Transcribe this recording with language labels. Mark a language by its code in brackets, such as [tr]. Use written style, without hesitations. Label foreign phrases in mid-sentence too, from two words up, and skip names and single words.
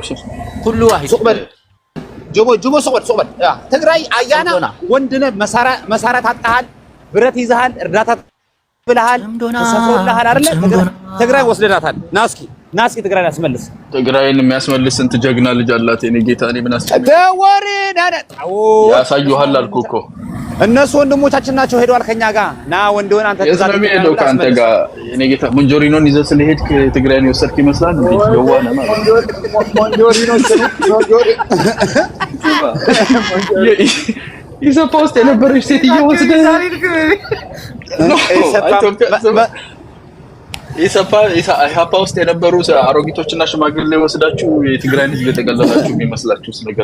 [am] ሁሉ ጆቦ ሶበል ትግራይ አያና ወንድነህ መሳሪያ ታጣሃል፣ ብረት ይዘሃል፣ እርዳታ ብለሃል፣ ተሰፍሮልሃል አይደለ? ትግራይ ወስደናታል። ናስኪ ትግራይን ያስመልስ። ትግራይን የሚያስመልስ ስንት ጀግና ልጅ አላት የኔ ጌታ። እኔ ምን አስጨነቀኝ? ያሳዩሃል አልኩህ እኮ። እነሱ ወንድሞቻችን ናቸው፣ ሄደዋል ከኛ ጋር። ና ወንድውን አንተ ትዛዝ ነው ካንተ ጋር የኔ ጌታ። ሞንጆሪኖን ይዘህ ስለሄድክ ትግራይን የወሰድክ ይመስላል እንዴ? የዋህ ነህ ማለት ኢሰፓ ውስጥ የነበረች ሴትዮ ወስደህ ኢሰፓ ውስጥ የነበሩ አሮጊቶችና ሽማግሌ ወስዳችሁ የትግራይን ሕዝብ የተቀለላችሁ የሚመስላችሁ ነገር